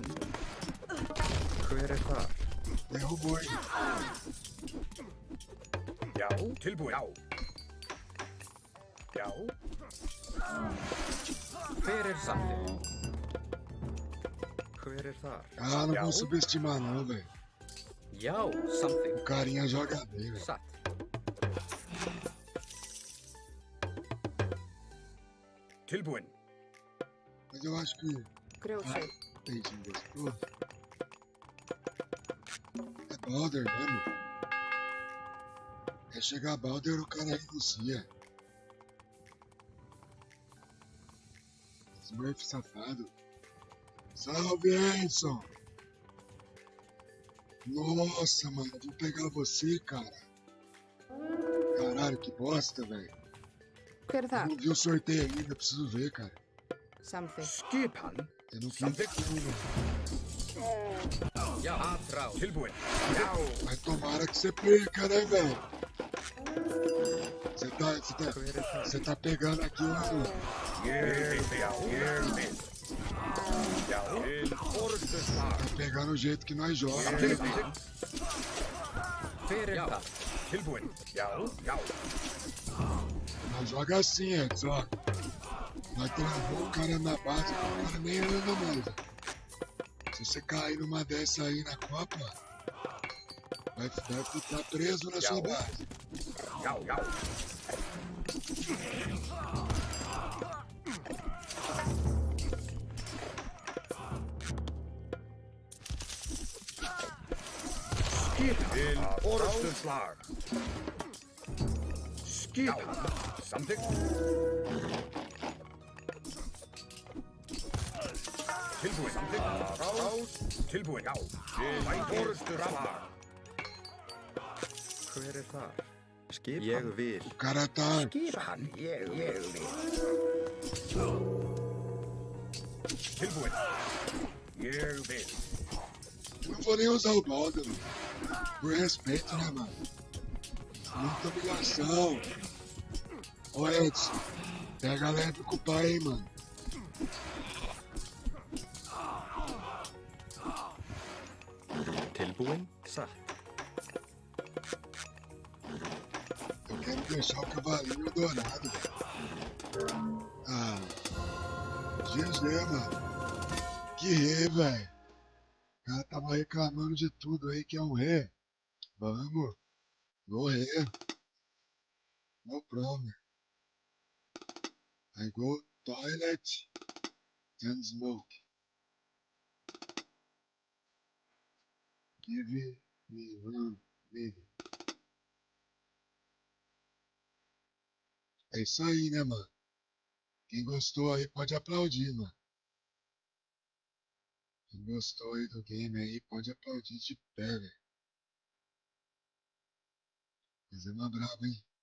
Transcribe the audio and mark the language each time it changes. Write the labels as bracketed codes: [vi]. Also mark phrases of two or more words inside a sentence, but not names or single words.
[is] Hver er það? [pt] Meu boi. [is] já, tilbúin. Já. Já, Hver er það? Hver er þar? [pt] Ah, não [is] Já. [pt] vou subestimar não, velho. [is] Já, samþykkt. [pt] O carinha joga bem, velho. [is] Satt. tilbúin. [pt] Mas eu acho que [is] Grjótsveit. [pt] tem time desse todo. É Balder mesmo. É chegar Balder, o cara renuncia. Smurf safado. Salve, Enson! Nossa, mano, vou pegar você, cara. Caralho, que bosta, velho. [is] Hver er það? [pt] Não vi o sorteio ainda, preciso ver, cara. [is] Samþykkt. Skipan, [pt] Eu não quis. [is] samþykkt. Já, aðráð. Tilbúin. Já, [pt] Mas tomara que você perca, né, velho? Você tá pegando aqui um. [is] ég vil. Ég vil. Já, til orðsturslag. [pt] Tá pegando o jeito que nós jogamos. [is] Samþykkt. Hver er það? Tilbúin. Já, já. [pt] Nós joga assim, Edson, ó. Nós travou o cara na base, o cara nem anda mais. Ó. Se você cair numa dessa aí na Copa, vai ficar preso na sua base. [is] Já, já. Skipan, til orðsturslag. Skipan, samþykkt. Tilbúin, samþykkt. Tilbúin, já. Til orðsturslag. Hver er þar? Skip ég vil. [pt] O cara tá. [is] Skipan, ég vil. Tilbúin. Ég vil. [pt] Eu não vou nem usar o balde, mano. Por respeito, né, mano? Muita humilhação. Ô, Edson, pega leve com o pai, hein, mano. [is] Tilbúin, satt. [pt] Eu quero deixar o cavalinho dourado, velho. Ah, GG, mano. Que rei, velho. O cara tava reclamando de tudo aí que é um rei. Vamos. [en] Go rei. No problem. I go toilet and smoke. Give me one minute. [pt] É isso aí, né, mano? Quem gostou aí pode aplaudir, mano. Quem gostou aí do game aí pode aplaudir de pé, velho. Fizemos brabo, hein?